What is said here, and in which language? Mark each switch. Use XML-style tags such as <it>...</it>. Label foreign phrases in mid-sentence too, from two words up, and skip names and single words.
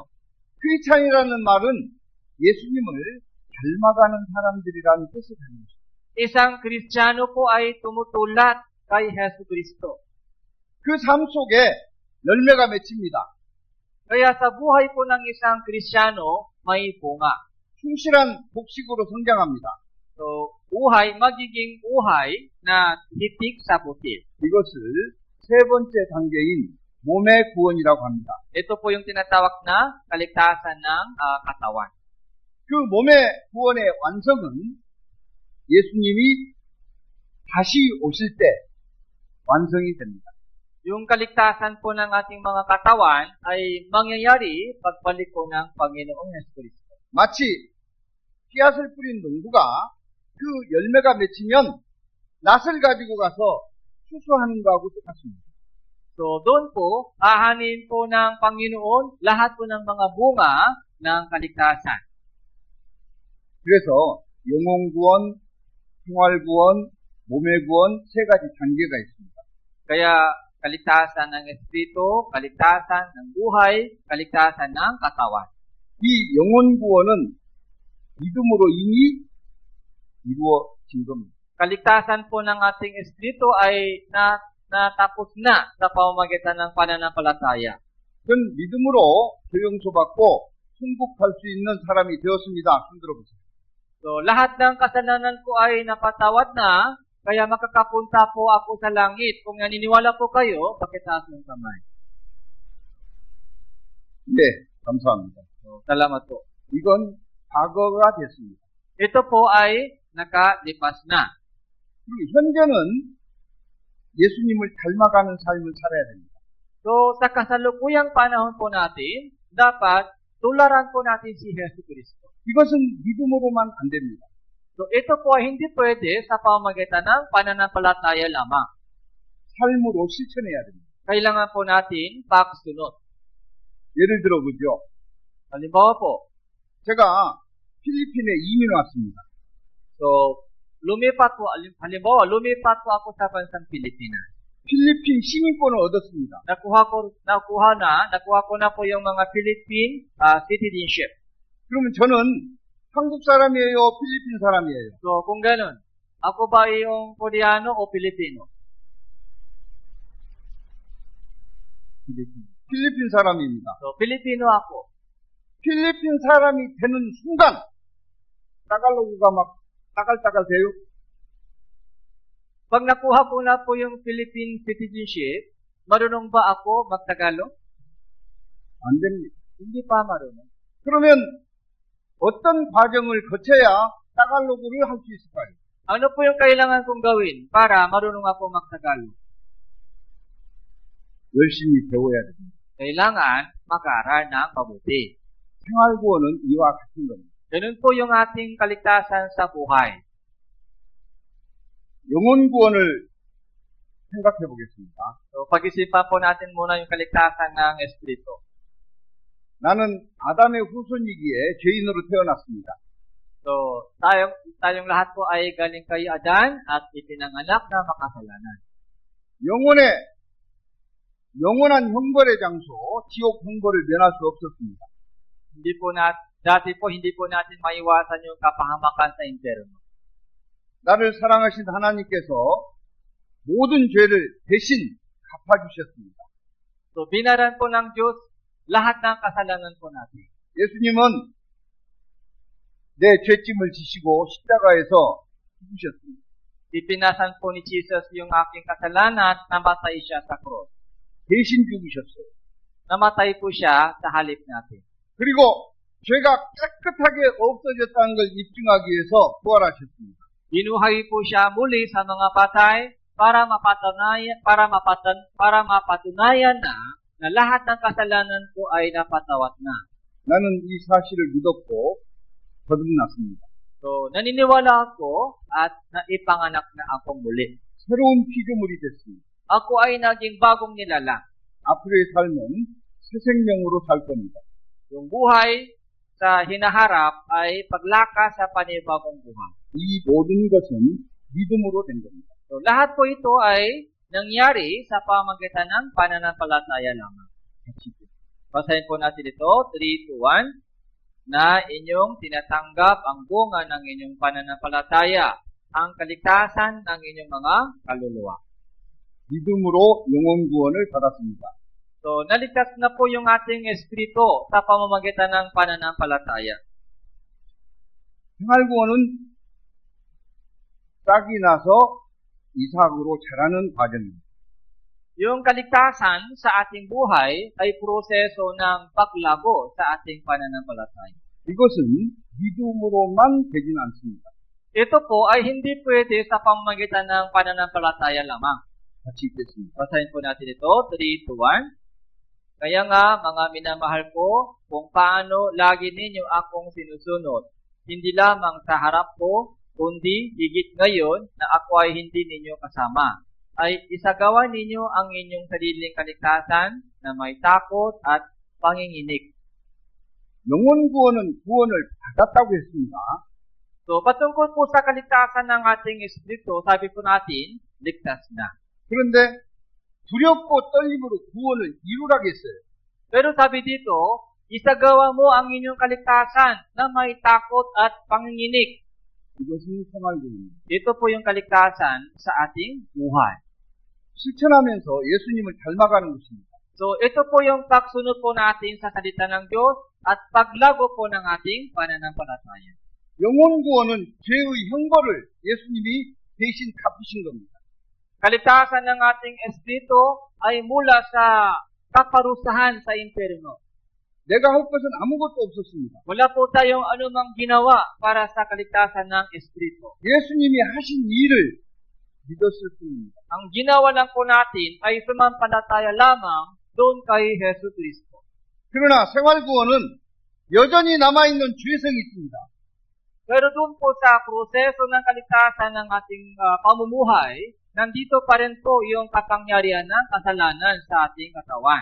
<ko>크리스찬이라는 말은 예수님을 닮아가는 사람들이라는 뜻을 가집니다.</ko> <tl>Isang Kristiyano po ay tumutulad kay Hesus Kristo.</tl> <ko>그 삶 속에 열매가 맺힙니다.</ko> <tl>Kaya sa buhay po ng isang Kristiyano, may bunga.</tl> <ko>충실한 복식으로 성장합니다.</ko> <tl>So, magiging uhay na hitik sa butil.</tl> <ko>이것을 세 번째 단계인 몸의 구원이라고 합니다.</ko> <tl>Ito po yung tinatawag na kaligtasan ng katawan.</tl> <ko>그 몸의 구원의 완성은 예수님이 다시 오실 때 완성이 됩니다.</ko> <tl>Yung kaligtasan po ng ating mga katawan ay mangyayari pagbalik po ng Panginoong Jesucristo.</tl> <ko>마치 씨앗을 뿌린 농부가 그 열매가 맺히면 낫을 가지고 가서 추수하는 거하고 똑같습니다.</ko> <tl>So, doon po, ahanin po ng Panginoon lahat po ng mga bunga ng kaligtasan.</tl> <ko>그래서 영혼 구원, 생활 구원, 몸의 구원 세 가지 단계가 있습니다.</ko> <tl>Kaya, kaligtasan ng Espiritu, kaligtasan ng buhay, kaligtasan ng katawan.</tl> <ko>이 영혼 구원은 믿음으로 이미 이루어진 겁니다.</ko> <tl>Kaligtasan po ng ating Espiritu ay natapos na sa pamamagitan ng pananampalataya.</tl> <ko>그건 믿음으로 조용서받고 승복할 수 있는 사람이 되었습니다. 손들어 보세요.</ko> <tl>So, lahat ng kasalanan ko ay napatawad na, kaya makakapunta po ako sa langit. Kung naniniwala po kayo, pakitaas ng kamay.</tl> <ko>네, 감사합니다.</ko> <tl>So, salamat po.</tl> <ko>이건 과거가 됐습니다.</ko> <tl>Ito po ay nakalipas na.</tl> <ko>그리고 현재는 예수님을 닮아가는 삶을 살아야 됩니다.</ko> <tl>So, sa kasalukuyang panahon po natin, dapat tularan po natin si Hesus Kristo.</tl> <ko>이것은 믿음으로만 안 됩니다.</ko> <tl>So, ito po ay hindi pwede sa pamamagitan ng pananampalataya lamang.</tl> <ko>삶으로 실천해야 됩니다.</ko> <tl>Kailangan po natin pagsunod.</tl> <ko>예를 들어 보죠.</ko> <tl>Halimbawa po,</tl> <ko>제가 필리핀에 이민 왔습니다.</ko> <tl>so, lumipat po ako sa bansang Pilipinas.</tl> <ko>필리핀 시민권을 얻었습니다.</ko> <tl>Nakuha ko na po yung mga</tl> <en>Philippine citizenship.</en> <ko>그러면 저는 한국 사람이에요? 필리핀 사람이에요?</ko> <tl>So, kung ganun, ako ba yung Koreano o Pilipino?</tl> <ko>필리핀 사람입니다.</ko> <tl>So, Pilipino ako.</tl> <ko>필리핀 사람이 되는 순간 따갈로그가 막 따갈따갈 돼요?</ko> <tl>Pag nakuha ko na po yung</tl> <en>Philippine citizenship,</en> <tl>marunong ba ako magtagalog?</tl> <ko>안 됩니다.</ko> <tl>Hindi pa marunong.</tl> <ko>그러면 어떤 과정을 거쳐야 따갈로그를 할 수 있을까요?</ko> <tl>Ano po yung kailangan kong gawin para marunong ako magtagalog?</tl> <ko>열심히 배워야 됩니다.</ko> <tl>Kailangan mag-aral ng mabuti.</tl> <ko>생활구원은 이와 같은 겁니다.</ko> <tl>Ganun po yung ating kaligtasan sa buhay.</tl> <ko>영혼 구원을 생각해 보겠습니다.</ko> <tl>So, pag-isipan po natin muna yung kaligtasan ng Espiritu.</tl> <ko>나는 아담의 후손이기에 죄인으로 태어났습니다.</ko> <tl>So, tayong lahat po ay galing kay Adan at ipinanganak na makasalanan.</tl> <ko>영원한 형벌의 장소, 지옥 형벌을 면할 수 없었습니다.</ko> <tl>Dati po, hindi po natin maiwasan yung kapahamakan sa impyerno.</tl> <ko>나를 사랑하신 하나님께서 모든 죄를 대신 갚아주셨습니다.</ko> <tl>So, binaran po ng Diyos lahat ng kasalanan po natin.</tl> <ko>예수님은 내 죄짐을 지시고 십자가에서 죽으셨습니다.</ko> <tl>Ipinasan po ni Jesus yung aking kasalanan, namatay siya sa cross.</tl> <ko>대신 죽으셨어요.</ko> <tl>Namatay po siya sa halip natin.</tl> <ko>그리고 죄가 깨끗하게 없어졌다는 걸 입증하기 위해서 부활하셨습니다.</ko> <tl>Binuhay po siya muli sa mga patay para mapatunayan na lahat ng kasalanan po ay napatawad na.</tl> <ko>나는 이 사실을 믿었고 거듭났습니다.</ko> <tl>So, naniniwala ako at naipanganak na ako muli.</tl> <ko>새로운 피조물이 됐습니다.</ko> <tl>Ako ay naging bagong nilalang.</tl> <ko>앞으로의 삶은 새 생명으로 살 겁니다.</ko> <tl>Yung buhay sa hinaharap ay paglakas sa panibagong buhay.</tl> <ko>이 모든 것은 믿음으로 된 겁니다.</ko> <tl>So, lahat po ito ay nangyari sa pamamagitan ng pananampalataya lamang. Basahin po natin ito, 3-1, na inyong tinatanggap ang bunga ng inyong pananampalataya, ang kaligtasan ng inyong mga kaluluwa.</tl> <ko>믿음으로 영혼 구원을 받았습니다.</ko> <tl>So, naligtas na po yung ating espiritu sa pamamagitan ng pananampalataya.</tl> <ko>생활 구원은 싹이 나서 이삭으로 자라는 과정입니다.</ko> <tl>Yung kaligtasan sa ating buhay ay proseso ng paglago sa ating pananampalataya.</tl> <ko>이것은 믿음으로만 되진 않습니다.</ko> <tl>Ito po ay hindi pwede sa pamamagitan ng pananampalataya lamang.</tl> <ko>같이 읽겠습니다.</ko> <tl>Basahin po natin ito, 3-1. Kaya nga, mga minamahal ko, kung paano lagi ninyo akong sinusunod, hindi lamang sa harap ko, kundi higit ngayon na ako ay hindi ninyo kasama, ay isagawa ninyo ang inyong sariling kaligtasan na may takot at panginginig.</tl> <ko>영혼 구원은 구원을 받았다고 했습니다.</ko> <tl>So, patungkol po sa kaligtasan ng ating espiritu, sabi po natin, ligtas na.</tl> <ko>그런데 두렵고 떨림으로 구원을 이루라겠어요.</ko> <tl>Pero sabi dito, isagawa mo ang inyong kaligtasan na may takot at panginginig.</tl> <ko>이것은 생활구원입니다.</ko> <tl>Ito po yung kaligtasan sa ating buhay.</tl> <ko>실천하면서 예수님을 닮아가는 것입니다.</ko> <tl>So, ito po yung pagsunod po natin sa salita ng Diyos at paglago po ng ating pananampalataya.</tl> <ko>영혼 구원은 죄의 형벌을 예수님이 대신 갚으신 겁니다.</ko> <tl>Kaligtasan ng ating espiritu ay mula sa kaparusahan sa impyerno.</tl> <ko>내가 할 것은 아무것도 없었습니다.</ko> <tl>Wala po tayong anumang ginawa para sa kaligtasan ng espiritu.</tl> <ko>예수님이 하신 일을 믿었을 뿐입니다.</ko> <tl>Ang ginawa lang po natin ay sumampalataya lamang doon kay Yesu Kristo.</tl> <ko>그러나 생활구원은 여전히 남아있는 죄성이 있습니다.</ko> <tl>Pero doon po sa proseso ng kaligtasan ng ating pamumuhay, nandito pa rin po yung kapangyarihan ng kasalanan sa ating katawan.</tl>